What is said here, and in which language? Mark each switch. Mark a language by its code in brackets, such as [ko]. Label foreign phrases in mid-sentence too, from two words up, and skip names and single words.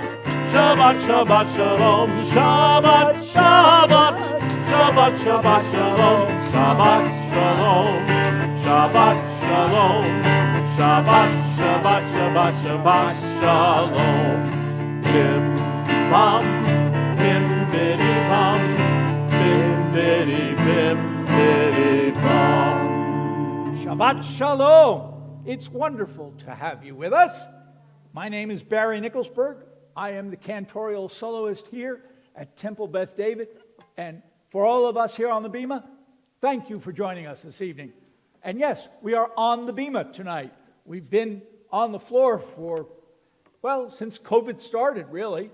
[he] שבת, שבת, שלום. שבת, שבת. שבת, שבת, שלום. שבת, שלום. שבת, שלום. שבת, שבת, שבת, שבת, שלום. Bim, bam, bim, biddy, bam, bim, biddy, bim, biddy, bam. שבת שלום. [en] It's wonderful to have you with us. My name is Barry Nicholsberg. I am the cantorial soloist here at Temple Beth David. And for all of us here on the Bema, thank you for joining us this evening. And yes, we are on the Bema tonight. We've been on the floor for, well, since COVID started, really.